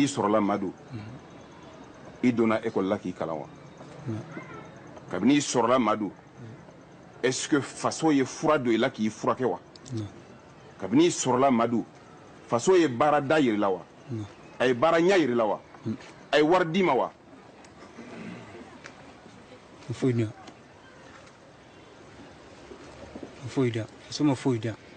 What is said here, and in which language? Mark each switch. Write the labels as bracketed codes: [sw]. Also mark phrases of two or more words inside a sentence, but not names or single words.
[bm] sɔrɔla Madou i donna école la k'i kalan wa kabini i sɔrɔla Madou [fr] est-ce que [bm] faso ye fura don i la k'i furakɛ wa kabini i sɔrɔla Madou faso ye baara da yiri la wa a ye baara ɲa yiri la wa a ye wari d'i ma wa Foyda. Soma foyda.